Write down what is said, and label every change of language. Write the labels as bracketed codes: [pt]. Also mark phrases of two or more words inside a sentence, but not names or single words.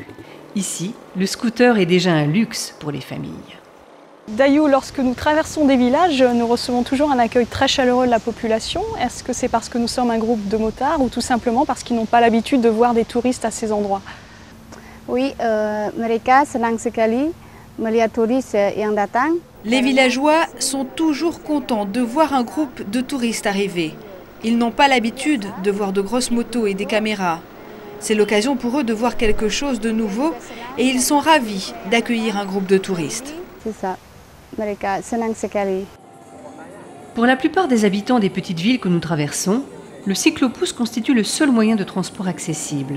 [fr] Ici, le scooter est déjà un luxe pour les familles. Dayou, lorsque nous traversons des villages, nous recevons toujours un accueil très chaleureux de la population. Est-ce que c'est parce que nous sommes un groupe de motards ou tout simplement parce qu'ils n'ont pas l'habitude de voir des touristes à ces endroits? Oui, [id] mereka senang sekali melihat turis yang datang. [fr] Les villageois sont toujours contents de voir un groupe de touristes arriver. Ils n'ont pas l'habitude de voir de grosses motos et des caméras. C'est l'occasion pour eux de voir quelque chose de nouveau et ils sont ravis d'accueillir un groupe de touristes. C'est ça. [id] Mereka senang sekali. [fr] Pour la plupart des habitants des petites villes que nous traversons, le cyclopousse constitue le seul moyen de transport accessible.